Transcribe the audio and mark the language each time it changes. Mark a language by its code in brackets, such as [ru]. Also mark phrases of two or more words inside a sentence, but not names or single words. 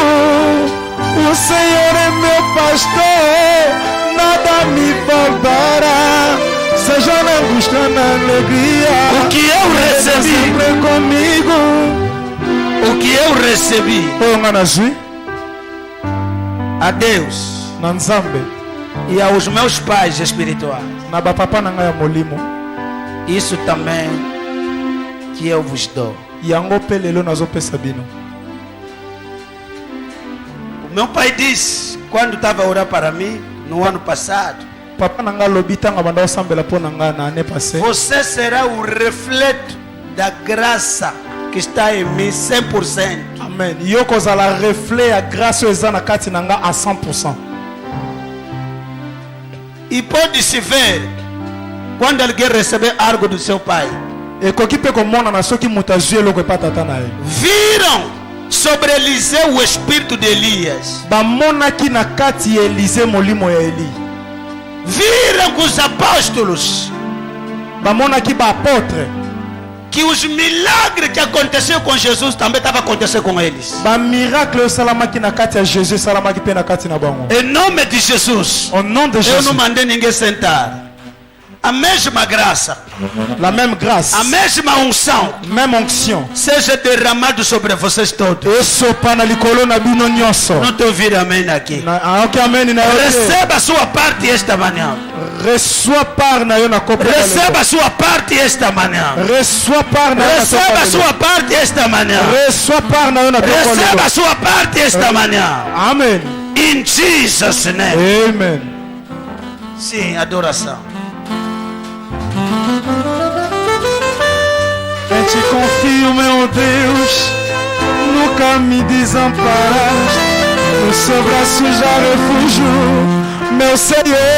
[pt] O Senhor é meu pastor, nada me faltará. Seja na angústia, na alegria, O que eu Ele está recebi, sempre comigo. o que eu recebi, Oh, Manasui. a Deus [ln] na Nzambe [pt] e aos meus pais espirituais. [ln] na bapapa na ngai ya molimo. [pt] Isso também que eu vos dou. [ln] Yango mpe lelo nazopesa bino. [pt] O meu pai disse, quando estava a orar para mim, no ano passado, [ln] Papa na ngai alobi ntango banda osambela mpo na ngai na [fr] année passée. [pt] você será o reflexo da graça que está em mim 100%. Amen. [ln] Yo kozala reflet ya grâce oyo eza na kati na ngai à 100%. [pt] E pode se ver quando alguém receber algo do seu pai. [ln] Ekoki mpe komonana soki moto azwi eloko epa tata na ye. [pt] Viram sobre Eliseu o espírito de Elias. [ln] Bamonaki na kati ya Elize molimo ya Eli. [pt] Viram com os apóstolos [ln] Bamonaki baapôtre. [pt] que os milagres que aconteceram com Jesus também estavam acontecendo com eles. [ln] Bamiracle esalamaki na kati ya Jésus esalamaki mpe na kati na bango. [pt] Em nome de Jesus. [fr] Au nom de [pt] Eu [fr] Jésus. [pt] não mandei ninguém sentar. A mesma graça, [fr] La même grâce. [pt] a mesma unção [fr] Même onction. [pt] seja derramado sobre vocês todos. [ln] Esopa na likolo na bino nyonso. [pt] Não estou ouvindo amém aqui. [ln] Ok, amen na yo te. [pt] Receba a sua parte esta manhã. [fr] Reçois part [ln] na yo na kopo ya lelo. [pt] Receba a sua parte esta manhã. [fr] Reçois part [ln] na yo na [pt] Receba a [ln] kopo ya [pt] sua parte esta manhã. [ln] lelo. [fr] Reçois part [ln] na yo na kopo ya [pt] Receba [ln] lelo. [pt] a sua parte esta manhã. Amen. [en] In Jesus' name. [pt] Amen. Sim, adoração. Eu te confio, meu Deus, nunca me desamparaste, no seu braço já refúgio, meu Senhor.